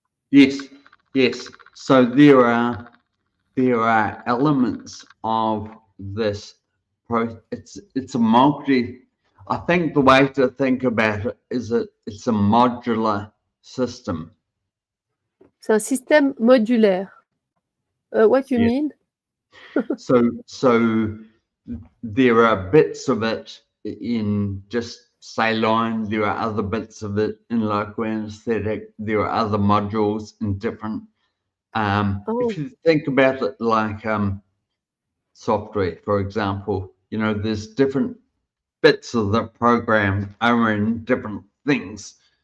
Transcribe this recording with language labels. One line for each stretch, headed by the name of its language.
English: Yes. So there are elements of this it's a multi. I think the way to think about it is that it's a modular system.
French: C'est un système modulaire.
English: What do you mean? So there are bits of it in just saline, there are other bits of it in local anesthetic, there are other modules in different if you think about it like software, for example, there's different bits of the program are in different things.